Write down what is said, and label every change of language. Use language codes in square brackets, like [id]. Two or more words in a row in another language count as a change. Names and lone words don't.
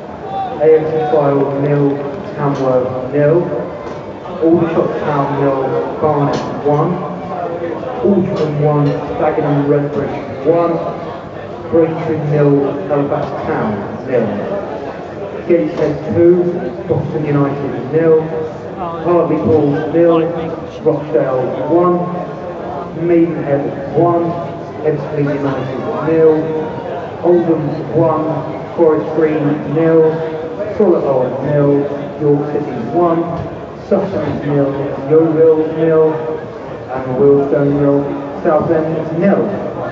[en] AFC File 0, Tamworth 0, Aldershot Town 0, Barnet 1, Aldershot 1, Dagenham Redbridge 1, Braintree 0, Halifax Town 0, Gateshead 2, Boston United 0, Hartlepool 0, Rochdale 1, Maidenhead 1, Ebbsfleet United 0, Oldham 1, Forest Green 0, Solihull 0, York City 1, Sutton 0, Yeovil 0, and Willstone 0, Southend 0.